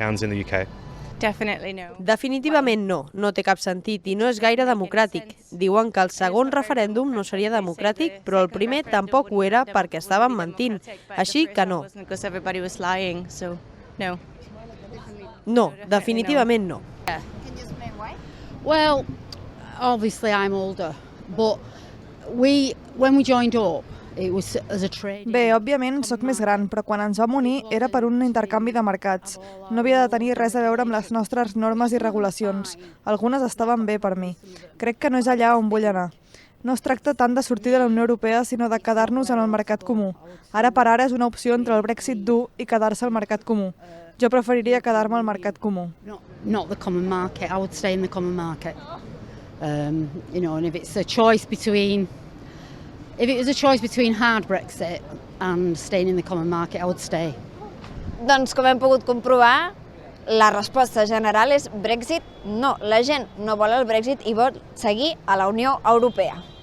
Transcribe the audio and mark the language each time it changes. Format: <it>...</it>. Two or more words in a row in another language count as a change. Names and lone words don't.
<ca>Definitivament no, no té cap sentit i no és gaire democràtic. Diuen que el segon referèndum no seria democràtic, però el primer tampoc ho era perquè estaven mentint. Així que no. No, definitivament no.</ca> <en>Well, obviously I'm older, but when we joined up,</en> <ca>Bé, òbviament sóc més gran, però quan ens vam unir era per un intercanvi de mercats. No havia de tenir res a veure amb les nostres normes i regulacions. Algunes estaven bé per mi. Crec que no és allà on vull anar. No es tracta tant de sortir de la Unió Europea, sinó de quedar-nos en el mercat comú. Ara per ara és una opció entre el Brexit dur i quedar-se al mercat comú. Jo preferiria quedar-me al mercat comú.</ca> <en>Not the common market. I would stay in the common market. And if it's a choice between hard Brexit and staying in the common market, I would stay.</en> <ca>Doncs com hem pogut comprovar, la resposta general és Brexit no. La gent no vol el Brexit i vol seguir a la Unió Europea.</ca>